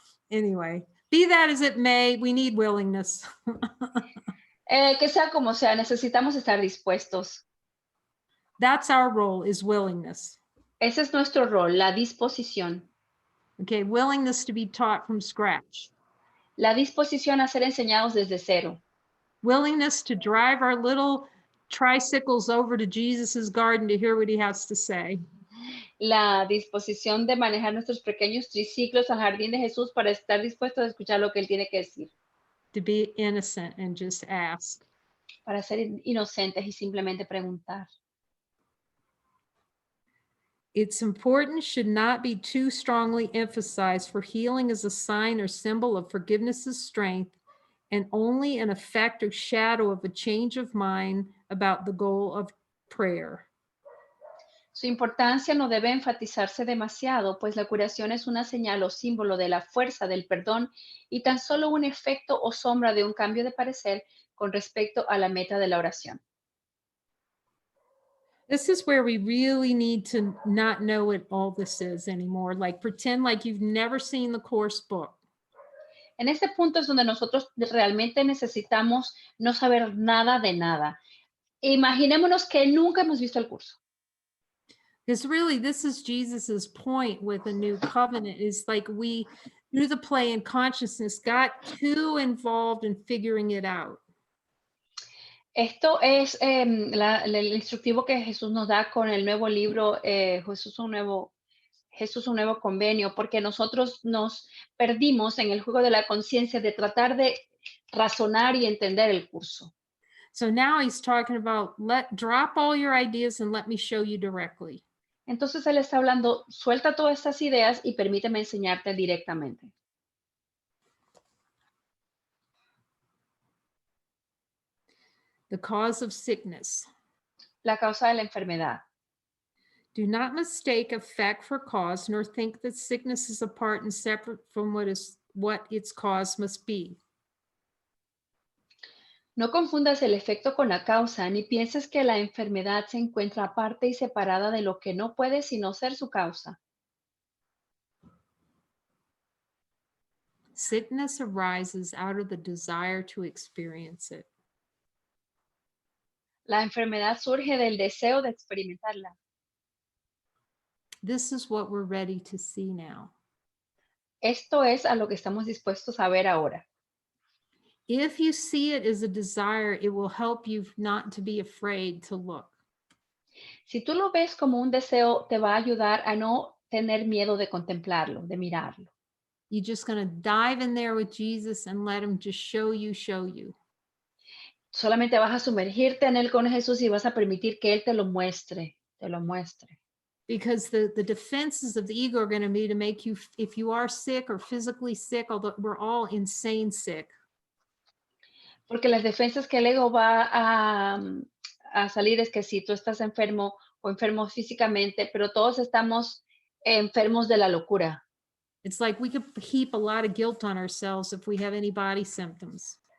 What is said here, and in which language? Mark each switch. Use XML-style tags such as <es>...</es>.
<en>Anyway, be that as it may, we need willingness.</en> <es>Que sea como sea, necesitamos estar dispuestos.</es> <en>That's our role, is willingness.</en> <es>Ese es nuestro rol, la disposición.</es> <en>Okay, willingness to be taught from scratch.</en> <es>La disposición a ser enseñados desde cero.</es> <en>Willingness to drive our little tricycles over to Jesus's garden to hear what he has to say.</en> <es>La disposición de manejar nuestros pequeños triciclos al jardín de Jesús para estar dispuestos a escuchar lo que él tiene que decir.</es> <en>To be innocent and just ask.</en> <es>para ser inocentes y simplemente preguntar.</es> <en>Its importance should not be too strongly emphasized, for healing is a sign or symbol of forgiveness's strength and only an effect or shadow of a change of mind about the goal of prayer.</en> <es>Su importancia no debe enfatizarse demasiado, pues la curación es una señal o símbolo de la fuerza del perdón y tan solo un efecto o sombra de un cambio de parecer con respecto a la meta de la oración.</es> <en>This is where we really need to not know what all this is anymore. Like pretend like you've never seen the course book.</en> <es>En este punto es donde nosotros realmente necesitamos no saber nada de nada. Imaginémonos que nunca hemos visto el curso.</es> <en>Because really, this is Jesus's point with a new covenant is like we, through the play in consciousness, got too involved in figuring it out.</en> <es>Esto es el instructivo que Jesús nos da con el nuevo libro, Jesús un nuevo convenio, porque nosotros nos perdimos en el juego de la conciencia de tratar de razonar y entender el curso.</es> <en>So now he's talking about drop all your ideas and let me show you directly.</en> <es>Entonces él está hablando, suelta todas estas ideas y permíteme enseñarte directamente.</es> <en>The cause of sickness.</en> <es>La causa de la enfermedad.</es> <en>Do not mistake effect for cause, nor think that sickness is apart and separate from what its cause must be.</en> <es>No confundas el efecto con la causa, ni pienses que la enfermedad se encuentra aparte y separada de lo que no puede sino ser su causa.</es> <en>Sickness arises out of the desire to experience it.</en> <es>La enfermedad surge del deseo de experimentarla.</es> <en>This is what we're ready to see now.</en> <es>Esto es a lo que estamos dispuestos a ver ahora.</es> <en>If you see it as a desire, it will help you not to be afraid to look.</en> <es>Si tú lo ves como un deseo, te va a ayudar a no tener miedo de contemplarlo, de mirarlo.</es> <en>You're just going to dive in there with Jesus and let him just show you.</en> <es>Solamente vas a sumergirte en él con Jesús y vas a permitir que él te lo muestre, te lo muestre.</es> <en>Because the defenses of the ego are going to be to make you, if you are sick or physically sick, although we're all insane sick.</en> <es>Porque las defensas que el ego va a salir es que si tú estás enfermo o enfermo físicamente, pero todos estamos enfermos de la locura.</es> <en>It's like we could heap a lot of guilt on ourselves if we have any body symptoms.</en>